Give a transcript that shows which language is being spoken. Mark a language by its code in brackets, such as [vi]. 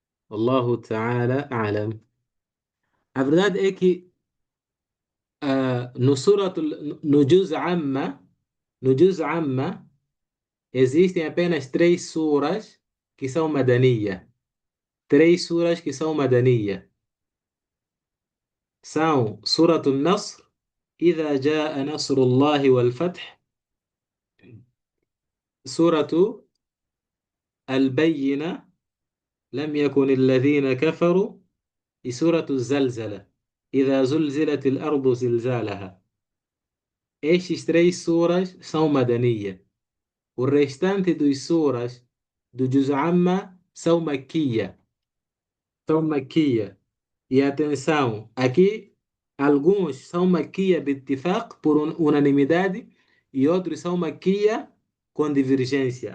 [ar] Allahu Ta'ala a'lam. [pt] A verdade é que no Juz Amma, no Juz Amma, existem apenas três suras que são Madaniya. Três suras que são Madaniya. São Suratul Nasr, [ar] إذا جاء نصر الله والفتح. سورة البينة، لم يكن الذين كفروا. سورة الزلزلة، إذا زلزلت الأرض زلزالها. [pt] Estes três suras são Madaniya. O restante dos suras do Juz Amma são Maquiya. São Maquiya. E atenção, aqui alguns são Maquiya bittifaq, por unanimidade, e outros são Maquiya com divergência.